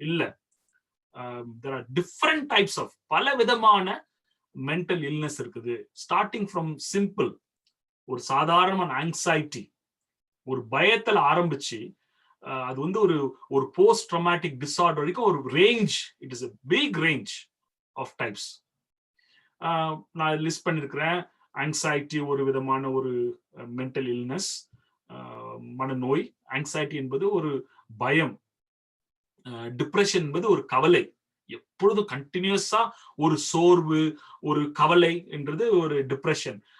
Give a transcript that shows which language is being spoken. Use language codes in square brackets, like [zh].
[en] இல்ல, there are different types of [ta] பல விதமான [en] Mental illness இருக்குது. Starting from simple, [ta] ஒரு சாதாரணமான ஆங்ஸைட்டி, ஒரு பயத்துல ஆரம்பிச்சு அது வந்து ஒரு போஸ்ட் ட்ராமாட்டிக் டிசார்டர் வரைக்கும் ஒரு range. [en] It is a big range of types. [ta] நான் லிஸ்ட் பண்ணிருக்கிறேன். ஆங்ஸைட்டி ஒரு விதமான ஒரு மென்டல் இல்னஸ், மனநோய். ஆங்ஸைட்டி என்பது ஒரு பயம், டிப்ரெஷன் என்பது ஒரு கவலை, எப்பொழுதும் கண்டினியூஸா ஒரு சோர்வு, ஒரு கவலை என்றது ஒரு டிப்ரெஷன்.